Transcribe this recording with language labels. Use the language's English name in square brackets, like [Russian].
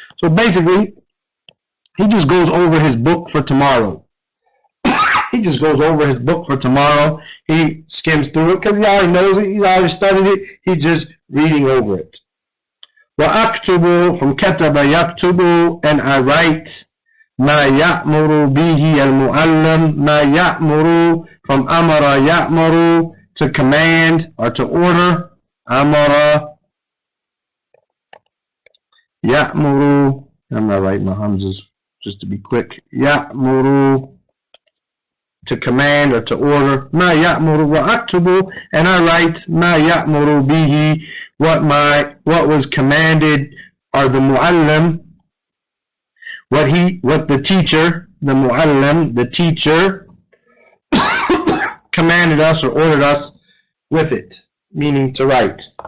[English] So basically, he just goes over his book for tomorrow. He just goes over his book for tomorrow. He skims through it because he already knows it. He's already studied it. He's just reading over it. وَأَكْتُبُ, from [Arabic] كَتَبَ يَكْتُبُ, [English] and I write. [Arabic] مَا يَأْمُرُ بِهِ الْمُعَلَّمُ, مَا يَأْمُرُ, from أَمَرَ يَأْمُرُ, [English] to command or to order. [Arabic] أَمَرَ يَأْمُرُ, [English] I'm not writing my hamzas just to be quick. يَأْمُرُ, to command or to order. [Arabic] مَا يَأْمُرُ وَأَكْتُبُ, [English] and I write. [Arabic] مَا يَأْمُرُ بِهِ, [English] what was commanded, or the muallim, what the teacher, the muallim, the teacher, commanded us or ordered us with it, meaning to write.